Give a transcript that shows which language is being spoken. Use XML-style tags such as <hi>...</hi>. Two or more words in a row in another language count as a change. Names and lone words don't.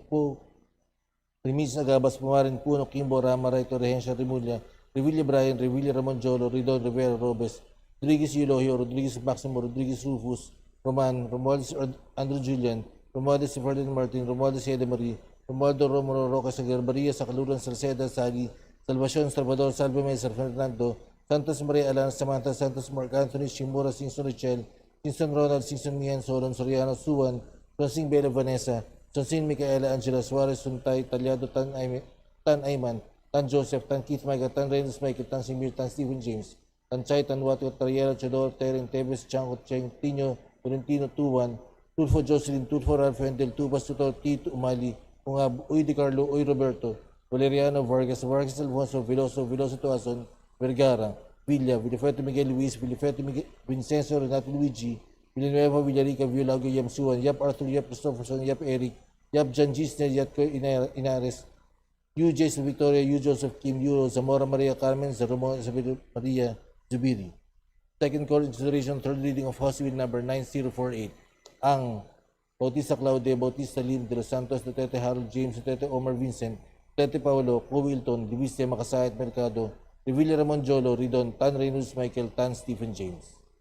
<en>Rimis Nagabas, Pumarin, Puno, Kimbo, Rama, Raito, Rehencia, Rimulya, Revilla Brian, Revilla Ramon Jolo, Ridon, Rivera, Robes, Rodriguez Eulogio, Rodriguez Maximo, Rodriguez Rufus, Roman, Romualdez Andrew Julian, Romualdez Ferdinand Martin, Romualdez Ede Marie, Romualdo Romulo Roca Sagarbaria, Sakaluran Salceda, Sali, Salvacion, Salvador, Salve Mesa, Fernando, Santos Maria Alan, Samantha, Santos Mark Anthony, Shimura, Simpson Richel, Simpson Ronald, Simpson Mian, Solon, Soriano, Suwan, Rosing Bela Vanessa, Sonsin Micaela, Angela Suarez, Suntay, Talyado, Tan Ayman, Tan Joseph, Tan Keith Michael, Tan Reynolds Michael, Tan Simir, Tan Stephen James, Tan Chay, Tan Watu, Tariela, Chodor, Tereng, Tebes, Chango, Cheng, Tino, Valentino, Tuwan, Tulfo Jocelyn, Tulfo Ralph Hendel, Tubas, Tuto, Tito, Umali, Ungab, Uy Di Carlo, Uy Roberto, Valeriano, Vargas, Vargas Alfonso, Veloso Tuason, Vergara, Villa, Villafeto Miguel Luis, Villafeto Vincenzo, Renato Luigi, Villanueva, Villarica, Violago, Yam Suwan, Yap Arthur, Yap Christopherson, Yap Eric, Yap Jan Gisner, Yatko Inares, U. Jason Victoria, U. Joseph Kim, U. Zamora Maria Carmen, Zaromo Isabel Maria Zubiri. Second call in consideration, third reading of House Bill number 9048. Ang Bautista Claude, Bautista Lim, De Los Santos, Duterte Harold James, Duterte Omar Vincent, Duterte Paulo, Co Wilton, Diviste Makasayat Mercado, Revilla Ramon Jolo, Ridon, Tan Reynolds Michael, Tan Stephen James.</en>